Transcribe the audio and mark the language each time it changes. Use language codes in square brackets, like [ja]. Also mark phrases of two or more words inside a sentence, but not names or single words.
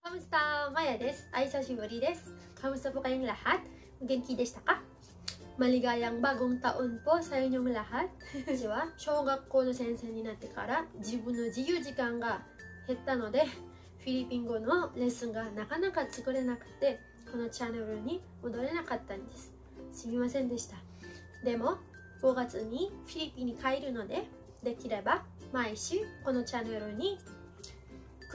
[tl] Kamusta? Maya [ja] です。お久しぶりです。 [tl] Kamusta po kayong lahat? [ja] 元気でしたか? [tl] Maligayang bagong taon po sa inyong lahat. [ja] 私は小学校の先生になってから自分の自由時間が減ったので、フィリピン語のレッスンがなかなか作れなくて、このチャンネルに戻れなかったんです。すみませんでした。でも、5月にフィリピンに帰るので、できれば毎週このチャンネルに来